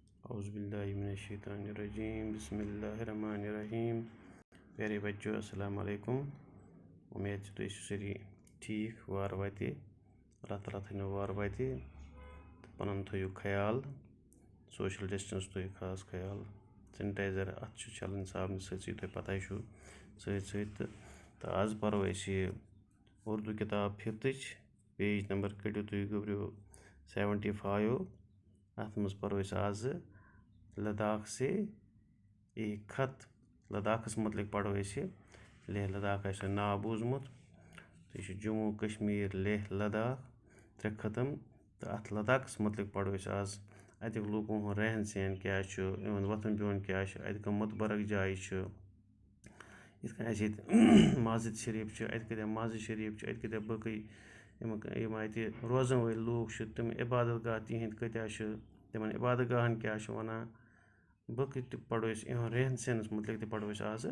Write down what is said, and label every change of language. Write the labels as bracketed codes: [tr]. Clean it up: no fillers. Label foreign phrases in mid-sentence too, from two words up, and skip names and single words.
[ar] اعوذ باللہ من الشیطان الرجیم بسم اللہ الرحمن الرحیم. [ur] پیارے بچوں [ar] السلام علیکم. [ks] امید تھی ساری ٹھیک وار واتہِ اللہ تعالیٰ تھٲینو وار واتہِ تہٕ پَنُن تھٲیِو خیال, [en] social distance [ks] تھٲیِو خاص خیال, سینٹائزر اَتھ چھُ چھَلٕنۍ صابنہِ سۭتۍ تۄہہِ پَتہ چھُ سۭتۍ تہٕ آز پَرو أسۍ یہِ اردوٗ کِتاب 5th پیج نمبر کٔڑِو تُہۍ گوٚبرِو 75. اَتھ منٛز پَرو أسۍ آزٕ لداخ [ur] سے ایک خط. [ks] لداخَس متعلق پَرو أسۍ لیہ لداخ آسہِ تۄہہِ ناو بوٗزمُت تہٕ یہِ چھُ جموں کشمیٖر لیہ لداخ 3 ختم تہٕ اَتھ لداخَس متعلق پَرو أسۍ آز اَتِکۍ لوٗکَن ہُنٛد رہن سہن کیٛاہ چھُ, یِہُنٛد وۄتھُن بِہُن کیٛاہ چھُ, اَتہِ کٕم مُتبرک جایہِ چھُ, یِتھ کٔنۍ اَسہِ ییٚتہِ مسجد شریٖف چھُ, اَتہِ کۭتیاہ مسجد شریٖف چھِ, اَتہِ کۭتیاہ بٲقٕے یِم اَتہِ روزَن وٲلۍ لوٗکھ چھِ تِم عبادت گاہ تِہِنٛدۍ کۭتیاہ چھِ, تِمَن عبادت گاہَن کیٛاہ چھِ وَنان, باقٕے تہِ پَرو أسۍ یِہُنٛد رہن سہنَس متعلق تہِ پَرو أسۍ آزٕ.